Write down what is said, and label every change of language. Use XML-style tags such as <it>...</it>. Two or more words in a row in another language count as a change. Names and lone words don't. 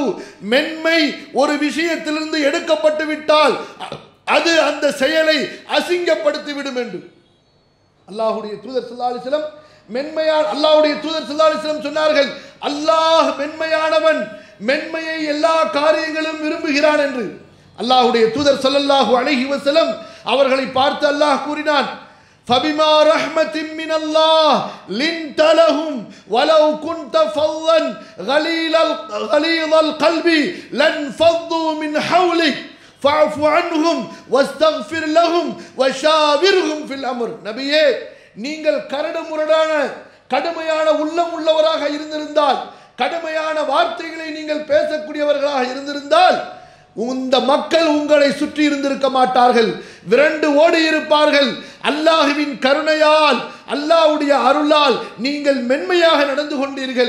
<ta>மென்மை ஒரு விஷயத்திலிருந்து எடுக்கப்பட்டு விட்டால் அது அந்த செயலை அசிங்கப்படுத்தி விடும் என்று அல்லாஹ்வுடைய தூதர்</ta> <ar>صلى الله عليه وسلم</ar> <ta>அல்லாஹ்வுடைய தூதர்</ta> <ar>صلى الله عليه وسلم</ar> <ta>சொன்னார்கள், அல்லாஹ் மென்மையானவன், மென்மையை எல்லா காரியங்களும் விரும்புகிறான் என்று. அல்லாஹ்வுடைய தூதர்</ta> <ar>صلى الله عليه وسلم</ar> <ta>அவர்களை பார்த்து அல்லாஹ் கூறினான்,</ta> <ar>فبما رحمة من الله لنت لهم ولو كنت فظا غليظ القلب لانفضوا من حولك فاعف عنهم واستغفر لهم وشاورهم في الأمر.</ar> <ta>நபியே, நீங்கள் கரடுமுரடான கடுமையான உள்ளம் உள்ளவராக இருந்திருந்தால், கடுமையான வார்த்தைகளை நீங்கள் பேசக்கூடியவர்களாக இருந்திருந்தால் இந்த மக்கள் உங்களை சுற்றி இருந்திருக்க மாட்டார்கள், விரண்டு ஓடி இருப்பார்கள். அல்லாஹ்வின் கருணையால், அல்லாஹ்வுடைய அருளால் நீங்கள் மென்மையாக நடந்து கொண்டீர்கள்.</ta>